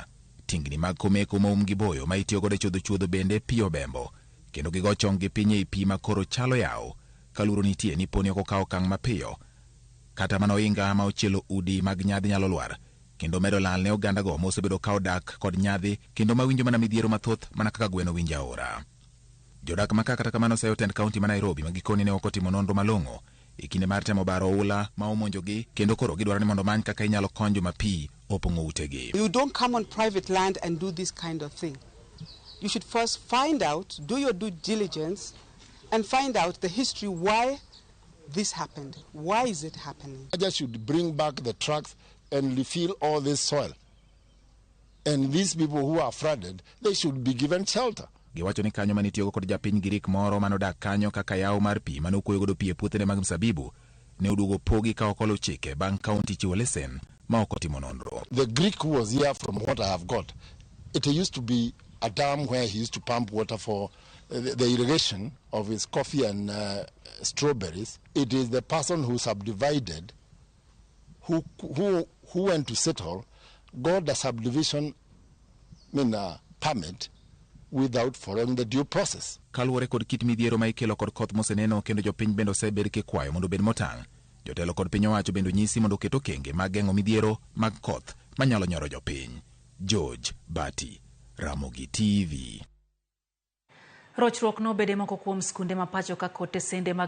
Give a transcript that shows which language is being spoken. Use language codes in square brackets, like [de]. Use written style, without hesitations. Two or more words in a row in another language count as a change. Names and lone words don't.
[luo] Tingni mag komeko moum gi boyo ma itiyo godo e chuodho bende pi obembo kendo gigo chong gi piny e pi ma koro chalo yawo kaluro nitie ni poni ok okawo okang' mapiyo kata mana oinga ma ochielo udi mag Nyadhi nyalo lwar kendo medo lal ne oganda go mosebedo ka odak kod Nyadhi kendo mawinjo mana midhiero mathoth mana kaka gweno winjo aora. Jodak maka kata kamano sayo tend kaunti ma Nairobi ma gikoni ne okotimo nonro malong'o e kinde mar temo baro oula ma omonjogi kendo koro gidwaro ni mondo many kaka inyalo konyo joma pi opong'o utegi. [en] You don't come on private land and do this kind of thing. You should first find out, do your due diligence and find out the history why this happened. Why is it happening? I just should bring back the trucks and refill all this soil. And these people who are flooded, they should be given shelter. [luo] Giwacho ni kanyo manitiyogo kod japiny Girik moro manodak kanyo kaka yawo mar pi manokuoyo godo pi e puothene mag msabibu ne oduogo pogi ka okolo chike bang' kaunti chiwo lesen ma ok otimo nonro. [en] The Greek who was here, from what I have got, it used to be a dam where he used to pump water for the irrigation of his coffee and strawberries. It is the person who subdivided who went to settle got a subdivision permit without following the due process. [luo] Kaluwore kod kit midhiero ma ikelo kod koth moseneno kendo jopiny bende osebed kikwayo mondo bed motang'. Jotelo kod piny owacho bende nyisi mondo keto kenge mag geng'o midhiero mag koth manyalo nyoro jopiny. George Bati, Ramogi TV. Rochruok no bede moko kuom skunde ma pacho ka kote sende mag